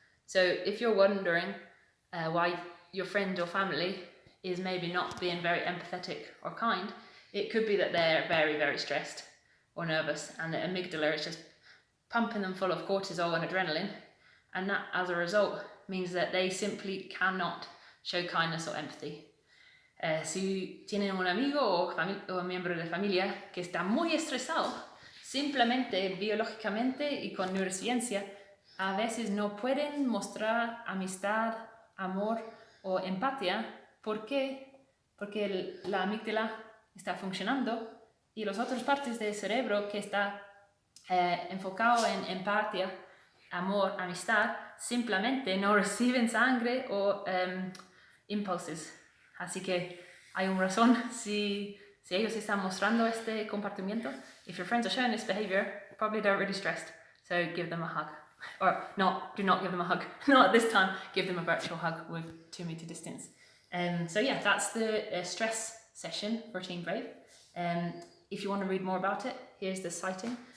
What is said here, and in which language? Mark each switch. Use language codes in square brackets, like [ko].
[en] So if you're wondering why your friend or family is maybe not being very empathetic or kind, it could be that they're very, very stressed or nervous, and the amygdala is just pumping them full of cortisol and adrenaline, and that as a result means that they simply cannot show kindness or empathy. [es] Si tienen un amigo o un miembro de familia que está muy estresado, simplemente biológicamente y con neurociencia, a veces no pueden mostrar amistad, amor o empatía. ¿Por qué? Porque la amígdala está funcionando y las otras partes del cerebro que está enfocado en empatía, amor, amistad, simplemente no reciben sangre o impulsos. Así que hay una razón si ellos están mostrando este comportamiento. [en] If your friends are showing this behavior, probably they're really stressed. So give them a hug. Or not, do not give them a hug. Not at this time. Give them a virtual hug with 2 meter distance. So yeah, that's the stress session for Team Brave. If you want to read more about it, here's the citing.